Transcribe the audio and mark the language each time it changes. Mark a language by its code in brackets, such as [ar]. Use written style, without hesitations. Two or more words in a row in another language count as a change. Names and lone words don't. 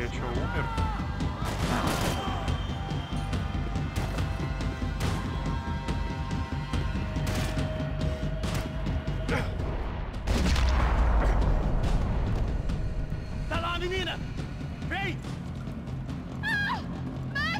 [ru] Я что, умер? [pt] Tá lá, menina! Vem! Ah! Max!